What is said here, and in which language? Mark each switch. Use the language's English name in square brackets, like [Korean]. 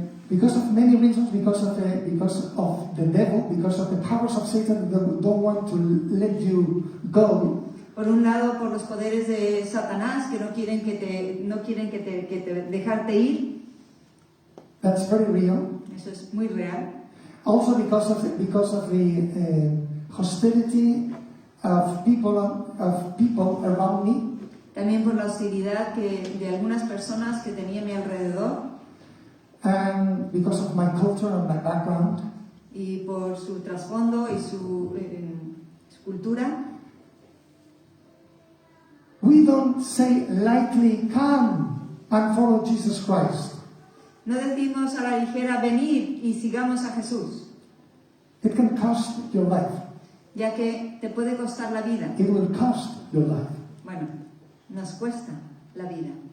[English] Because of many reasons, because of the devil, because of the powers of Satan that don't want to let you go. [Spanish] Por un lado, por los poderes de Satanás que no quieren dejarte ir. [English] That's very real. [Spanish] Eso es muy real. [English] Also because of the hostility of people around me. [Spanish] También por la hostilidad de algunas personas que tenía a mi alrededor. [English] And because of my culture and my background. [Spanish] Y por su trasfondo y su cultura. [English] We don't say lightly, come and follow Jesus Christ. [Spanish] No decimos a la ligera, venid y sigamos a Jesús. [English] It can cost your life. [Spanish] Ya que te puede costar la vida. [English] It will cost your life. [Spanish] Bueno, nos cuesta la vida.